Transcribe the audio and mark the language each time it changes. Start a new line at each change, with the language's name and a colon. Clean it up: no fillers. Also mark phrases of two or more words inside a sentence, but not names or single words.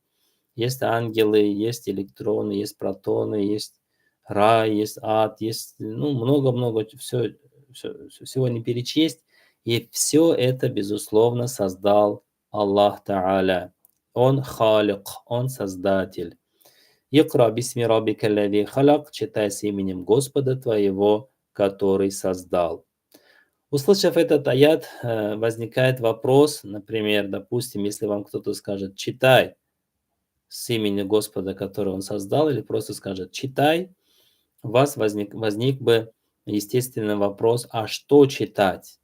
Russian: Есть ангелы, есть электроны, есть протоны, есть рай, есть ад, есть много-много, всего не перечесть. И все это, безусловно, создал Аллах Та'аля. Он халик, Он создатель.
Arabic: اقرأ باسم ربك الذي خلق,
Russian: читай с именем Господа твоего, который создал. Услышав этот аят, возникает вопрос, например, допустим, если вам кто-то скажет: читай с имени Господа, который Он создал, или просто скажет «читай», у вас возник бы естественный вопрос: а что читать?